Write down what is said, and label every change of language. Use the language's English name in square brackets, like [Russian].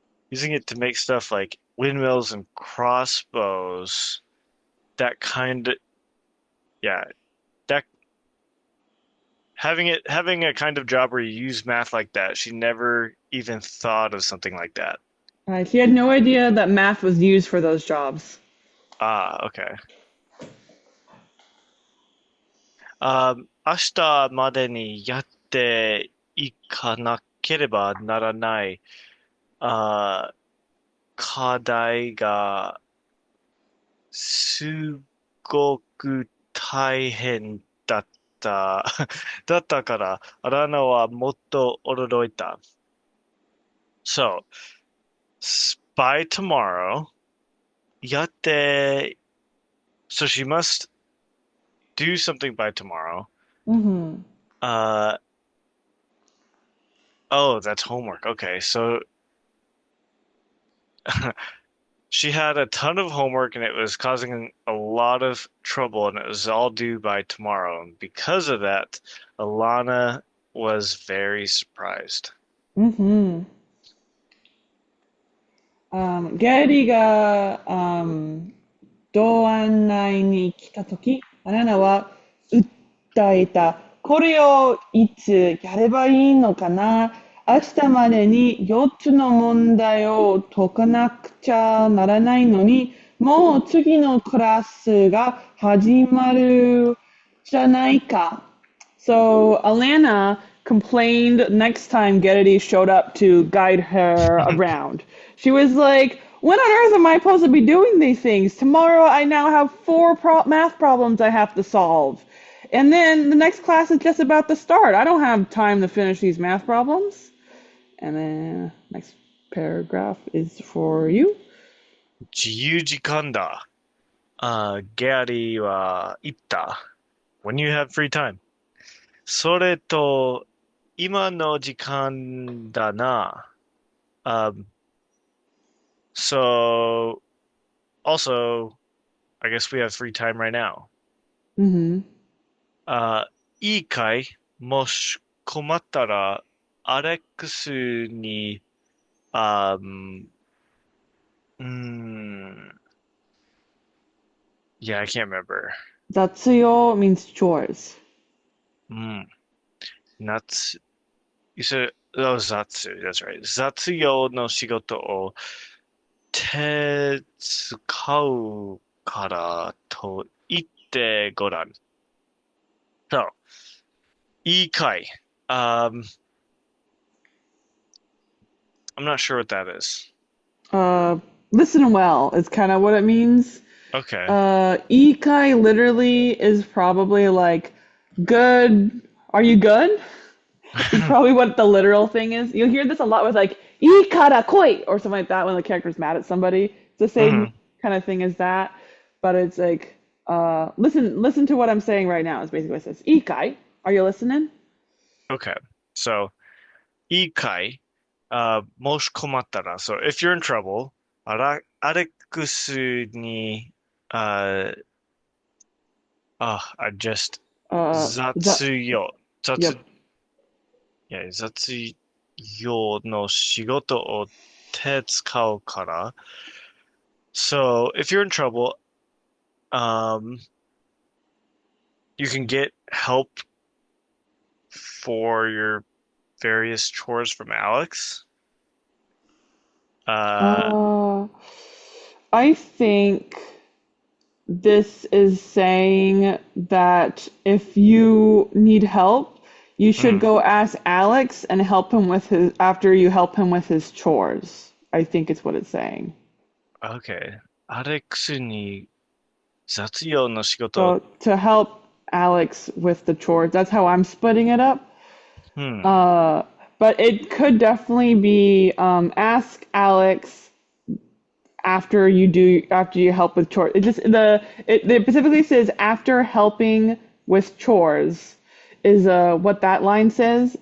[English] using it to make stuff like windmills and crossbows, that kind of yeah, that having a kind of job where you use math like that, she never even thought of something like that. She had no idea that math was used for those jobs. Ah, okay. [Japanese] 明日までにやっていかなければならないあー課題がすごく大変だった。だったから、アラナはもっと驚いた。 [English] So, by tomorrow, [Japanese] やって、 [English] so she must do something by tomorrow. Mhm. Uh, oh, that's homework. Okay, so she had a ton of homework and it was causing a lot of trouble and it was all due by tomorrow. And because of that, Alana was very surprised. Mhm. [Japanese] ギャリーが、道案内に来たとき、アナナは訴えた。これをいつやればいいのかな。明日までに4つの問題を解かなくちゃならないのに、もう次のクラスが始まるじゃないか。 [English] So Alanna complained next time Gennady showed up to guide her around. She was like, when on earth am I supposed to be doing these things? Tomorrow I now have four math problems I have to solve. And then the next class is just about to start. I don't have time to finish these math problems. And then next paragraph is for you. [Japanese] 自由時間だ。ゲアリーは言った。 [English] When you have free time. [Japanese] それと、今の時間だな。 [English] So, also, I guess we have free time right now. Mm-hmm. [Japanese] いいかいもし困ったら、アレックスに、あ、うん、 [English] yeah, I can't remember. Zatsuyo means chores. [Japanese] うん、夏、 [English] you said, that was Zatsu, that's right. [Japanese] 雑用の仕事を手使うからと言ってごらん。 [English] So, [Japanese] いいかい [English] I'm not sure what that is. Uh, listen well is kind of what it means. Okay. Ikai literally is probably like good. Are you good? Is probably what the literal thing is. You'll hear this a lot with like ikara koi or something like that when the character's mad at somebody. It's the same Mhm. kind of thing as that, but it's like listen to what I'm saying right now is basically what it says. Ikai, are you listening? Okay. [Japanese] So, いいかいもし困ったら。 [English] So, if you're in trouble, [Japanese] アレックスに、 [English] I just, That [Japanese] 雑用、雑、 [English] yep. [Japanese] 雑用の仕事を手使うから。 [English] So if you're in trouble, um, you can get help for your various chores from Alex. Uh, Uh, I think this is saying that if you need help, you should mm, go ask Alex and help him with his after you help him with his chores. I think it's what it's saying. okay. [Japanese] アレックスに雑用の仕事。 [English] So to help Alex with the chores, that's how I'm splitting it up. Hmm. Uh, but it could definitely be ask Alex after you help with chores. It specifically says after helping with chores is what that line says.